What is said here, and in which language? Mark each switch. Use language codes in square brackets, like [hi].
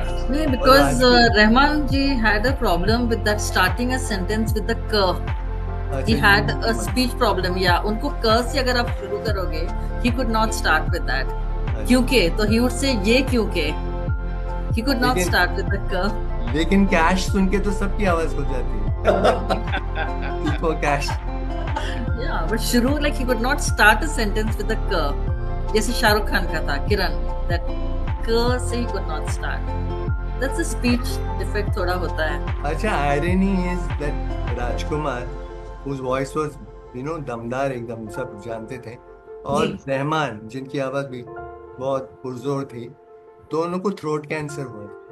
[en] No, because Rahman ji had a problem with that starting a sentence with the k. He had a speech problem. Yeah, [hi] उनको k से अगर आप शुरू करोगे, [en] he could not start with that. [hi] क्योंकि तो [en] he would say [hi] ये क्योंकि. [en] He could not start with the k. [hi] लेकिन कैश सुन के तो सबकी आवाज हो जाती है. [en] For cash. Yeah, but शुरू like he could not start a sentence with the k. [hi] जैसे शाहरुख खान का था किरण, [en] that k से he could not start. That's a speech defect [hi] थोड़ा होता है. अच्छा, [en] irony is that [hi] Rajkumar, whose voice was, you know, दमदार एकदम, सब जानते थे, और रहमान जिनकी आवाज भी बहुत पुरजोर थी, दोनों को थ्रोट कैंसर हुआ.